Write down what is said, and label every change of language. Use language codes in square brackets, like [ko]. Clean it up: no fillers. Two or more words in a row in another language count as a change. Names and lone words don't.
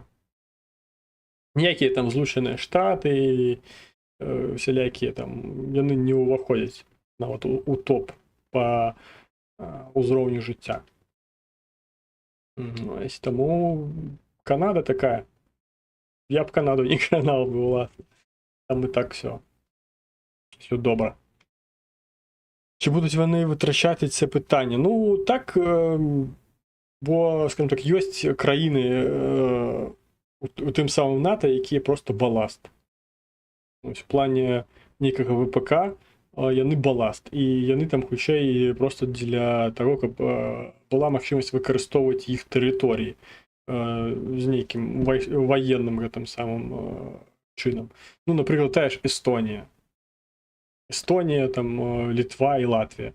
[be] Ніякія там Злучаныя Штаты, всялякія там, яны не ўваходзяць нават у топ па ўзроўню жыцця. Ось, таму Канада такая. Я б Канаду не канал бы, [uk] власне. Там і так все добре. Чи будуть вони витрачати це питання? Ну, так, бо, скажімо так, є країни у тим самим НАТО, які просто баласт. Ось, в плані [be] нейкага ВПК яны баласт. І яны там хутчэй просто для того, каб была магчымасць выкарыстоўваць іх тэрыторыі з нейкім военным гэтым самым чынам. Ну, напрыклад, тая ж Эстонія. Эстонія, там, Літва і Латвія.